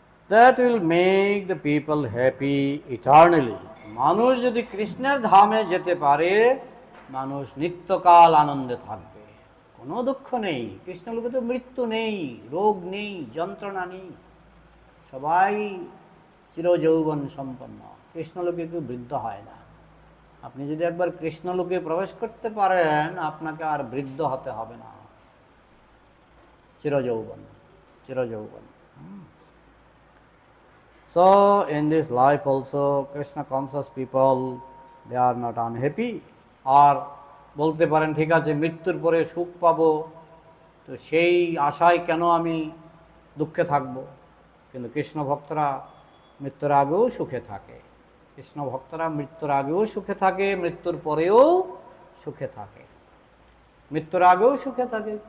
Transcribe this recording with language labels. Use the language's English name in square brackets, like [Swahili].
[English] That will make the people happy eternally. [Bangla] মানুষ যদি কৃষ্ণের ধামে যেতে পারে, মানুষ নিত্যকাল আনন্দে থাকবে, কোনো দুঃখ নেই। কৃষ্ণলোকে তো মৃত্যু নেই, রোগ নেই, যন্ত্রণা নেই, সবাই চিরযৌবন সম্পন্ন। কৃষ্ণলোকে কেউ বৃদ্ধ হয় না। আপনি যদি একবার কৃষ্ণলোকে প্রবেশ করতে পারেন, আপনাকে আর বৃদ্ধ হতে হবে না, চিরযৌবন, চিরযৌবন। [English] So in this life also Krishna conscious people, they are not unhappy. [Bangla] আর বলতে পারেন ঠিক আছে মৃত্যুর পরে সুখ পাবো, তো সেই আশায় কেন আমি দুঃখে থাকব। কিন্তু কৃষ্ণ ভক্তরা মৃত্যুর আগেও সুখে থাকে, কৃষ্ণ ভক্তরা মৃত্যুর আগেও সুখে থাকে, মৃত্যুর পরেও সুখে থাকে, মৃত্যুর আগেও সুখে থাকে।